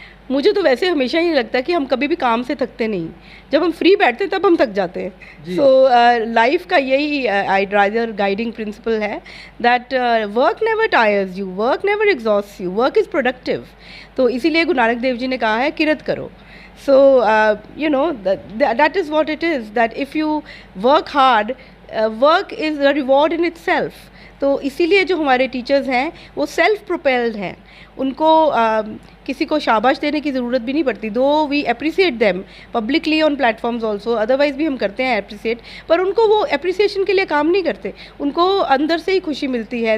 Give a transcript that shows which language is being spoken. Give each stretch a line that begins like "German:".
Hindi: मुझे तो वैसे हमेशा ही लगता है कि हम कभी भी काम से थकते नहीं, जब हम फ्री बैठते हैं तब हम थक जाते हैं।
English: so life
Hindi: का यही
English: I rather guiding principle है, that work never tires you, work never exhaust you, work is productive.
Hindi: तो इसीलिए गुरु नानक देव जी ने कहा है किरत करो।
English: So, you know, that is what it is, that if you work hard, work is a reward in itself.
Hindi: तो इसीलिए जो हमारे टीचर्स हैं वो सेल्फ प्रोपेल्ड हैं, उनको किसी को शाबाश देने की ज़रूरत भी नहीं पड़ती।
English: though we appreciate them publicly on platforms also,
Hindi: otherwise भी हम करते हैं अप्रिसिएट, पर उनको वो अप्रिसिएशन के लिए काम नहीं करते, उनको अंदर से ही खुशी मिलती है।